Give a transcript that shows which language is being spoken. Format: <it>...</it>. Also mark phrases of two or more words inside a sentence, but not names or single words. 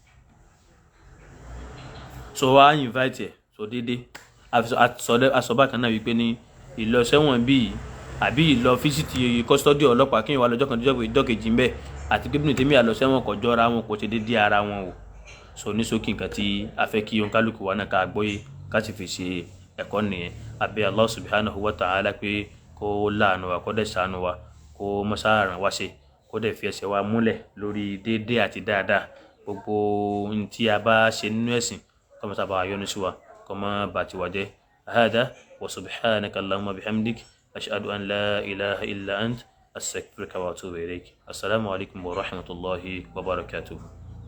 <yo>So wá invite ẹ̀ so déédéé àsọ̀bá kan náà wípé ní ìlọ sẹ́wọ̀n bíi àbí ìlọ</yo> <en>fíṣítì kọ́sítọ́dì</en> <yo>ọlọ́pàá kí n wà lọ́jọ́ kan ìjọ́ kejì ń bẹ̀ àti pé Ibn Taymiyyah àlọ́ sẹ́wọ̀n kò jọra wọn kò ṣe déédéé ara wọn o. So ní ṣókí nǹkan tí a fẹ́ kí oníkálukú wa náà ká gbọ́yé ká sì fi ṣe ẹ̀kọ́ nìyẹn àbí</yo> <ar>الله سبحانه وتعالى</ar> <yo>pé kó láàánú wa kó dẹ̀ ṣàánú wa kó mọ́sáàrán wa ṣe kó dẹ̀ fi ẹsẹ̀ wa múlẹ̀ lórí déédéé àti dáadáa gbogbo ohun tí a bá ṣe nínú ẹ̀sìn kó mọ́ sábà yọ́nú sí wa kó mọ́ bà tiwa jẹ́.</yo> <ar>هذا وسبحانك اللهم وبحمدك أشهد أن لا إله إلا أنت أستغفرك وأتوب إليك. السلام عليكم ورحمة الله وبركاته.</ar>